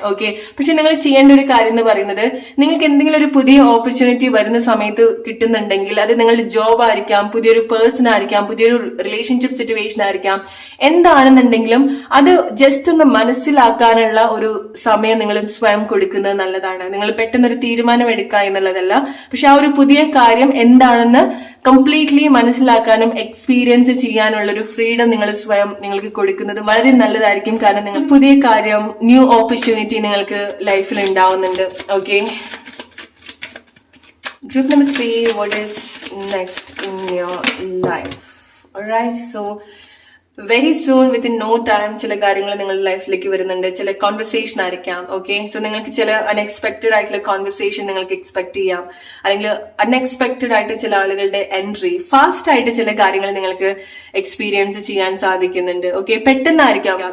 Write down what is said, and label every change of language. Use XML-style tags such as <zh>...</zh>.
<ml>Okay, പക്ഷെ നിങ്ങൾ ചെയ്യേണ്ട ഒരു കാര്യം എന്ന് പറയുന്നത്, നിങ്ങൾക്ക് എന്തെങ്കിലും ഒരു പുതിയ ഓപ്പർച്യൂണിറ്റി വരുന്ന സമയത്ത് കിട്ടുന്നുണ്ടെങ്കിൽ അത് നിങ്ങളുടെ ജോബ് ആയിരിക്കാം, പുതിയൊരു പേഴ്സൺ ആയിരിക്കാം, പുതിയൊരു റിലേഷൻഷിപ്പ് സിറ്റുവേഷൻ ആയിരിക്കാം, എന്താണെന്നുണ്ടെങ്കിലും അത് ജസ്റ്റ് ഒന്ന് മനസ്സിലാക്കാനുള്ള ഒരു സമയം നിങ്ങൾ സ്വയം കൊടുക്കുന്നത് നല്ലതാണ്. നിങ്ങൾ പെട്ടെന്നൊരു തീരുമാനം എടുക്കുക എന്നുള്ളതല്ല, പക്ഷെ ആ ഒരു പുതിയ കാര്യം എന്താണെന്ന് കംപ്ലീറ്റ്ലി മനസ്സിലാക്കാനും എക്സ്പീരിയൻസ് ചെയ്യാനുള്ള ഒരു ഫ്രീഡം നിങ്ങൾ സ്വയം നിങ്ങൾക്ക് കൊടുക്കുന്നത് വളരെ നല്ലതായിരിക്കും. കാരണം നിങ്ങൾ പുതിയ കാര്യം, ന്യൂ ഓപ്പർച്യൂണിറ്റി നിങ്ങൾക്ക് ലൈഫിൽ ഉണ്ടാവുന്നുണ്ട്.</ml> <en>Okay, group number 3, what is next in your life? Alright, so very soon within no time</en> <ml>ചില കാര്യങ്ങൾ നിങ്ങളുടെ ലൈഫിലേക്ക് വരുന്നുണ്ട്. ചില കോൺവെർസേഷൻ ആയിരിക്കാം. ഓക്കെ, സോ നിങ്ങൾക്ക് ചില അൺഎക്സ്പെക്ടഡ് ആയിട്ടുള്ള കോൺവെർസേഷൻ നിങ്ങൾക്ക് എക്സ്പെക്ട് ചെയ്യാം, അല്ലെങ്കിൽ അൺഎക്സ്പെക്ടഡ് ആയിട്ട് ചില ആളുകളുടെ എൻട്രി, ഫാസ്റ്റ് ആയിട്ട് ചില കാര്യങ്ങൾ നിങ്ങൾക്ക് എക്സ്പീരിയൻസ് ചെയ്യാൻ സാധിക്കുന്നുണ്ട്. ഓക്കെ, പെട്ടെന്നായിരിക്കാം.</ml>